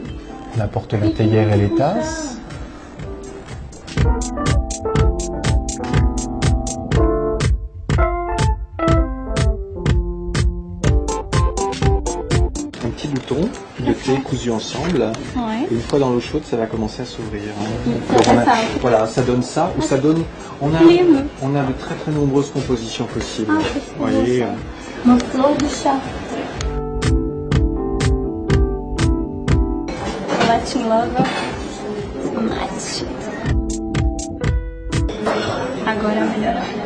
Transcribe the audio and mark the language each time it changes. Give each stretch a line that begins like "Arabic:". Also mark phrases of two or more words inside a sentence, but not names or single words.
French: On apporte la théière et les tasses. Un petit bouton de thé cousu ensemble. Ouais. Et une fois dans l'eau chaude, ça va commencer à s'ouvrir. Ça. Voilà, ça donne ça ou ça donne. On a de très très nombreuses compositions possibles. Ah, vous voyez.
Portuguese: Uma flor do chá. Latin Lover Mate. Agora melhorou.